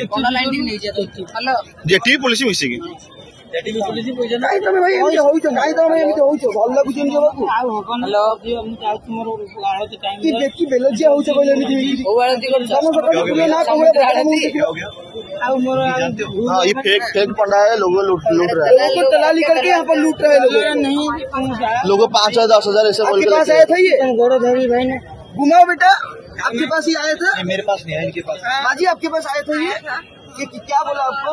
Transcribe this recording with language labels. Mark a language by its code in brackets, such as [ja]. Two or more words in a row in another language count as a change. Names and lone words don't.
[or] ପଣ୍ଡା ଲାଇନ ଟିକେ ନେଇଯିବା। ହ୍ୟାଲୋ, ଯେଠି ପୋଲିସ ମିଶିକି। କାଇଁ ତମେ ଭାଇ ଏମିତି ହଉଛ? କାଇଁ ତମେ ଏମିତି ହଉଛ? ଭଲ ଲାଗୁଛି ଏମିତି ହବାକୁ? ଦେଖି ବେଲଜିଆ ହଉଛ କହିଲେ ଏମିତି ଆଉ ମୋର [hi] ये फेक पंडा है, लोग लूट रहा है, दलाली करके यहाँ पर लूट रहे हैं लोग 5,000 10,000 ऐसे बोल के पास आया था। ये गोड़ोधरी भाई ने घुमाओ बेटा, आपके पास ही आया था? मेरे पास नहीं है, इनके पास। बाजी आपके पास आया था ये क्या बोला आपको?